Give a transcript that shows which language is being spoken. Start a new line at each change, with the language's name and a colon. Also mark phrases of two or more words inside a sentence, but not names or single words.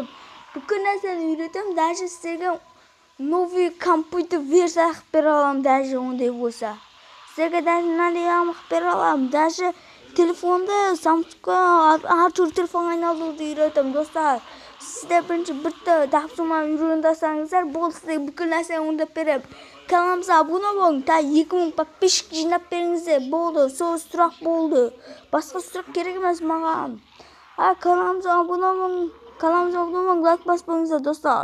Kazakh: Бүкіл нәрсені үйретем, даже сіздерге
Russian: новый компьютер
Kazakh: версия қылып бере аламын, даже ондай болса. Сіздерге даже мынандай қылып бере аламын, даже телефонды Samsungқа әртүрлі телефон айналдыруды үйретем, достар. Сіздер бірінші бітті тапсырманы үйренсеңіздер, бұл сіздерге бүкіл нәрсені оңдап берем.
Turkish: Kanalımıza abone olun.
Kazakh: Ta 2000 подписчик жинап беріңіздер. Болды. Сол сұрақ болды. Басқа сұрақ керек емес маған.
Turkish: Kanalımıza abone olun.
Kazakh: Лайк баспаңыздар, достар.